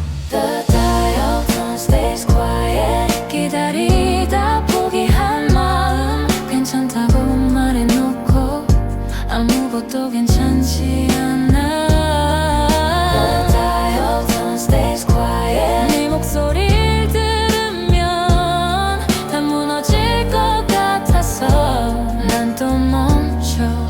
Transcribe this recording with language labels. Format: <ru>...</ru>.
<en>The dial tone stays quiet.</en> <ko>기다리다 포기한 마음 괜찮다고 말해놓고 아무것도 괜찮지 않아.</ko> <en>The dial tone stays quiet.</en> <ko>네 목소리를 들으면 다 무너질 것 같아서 난 또 멈춰.</ko>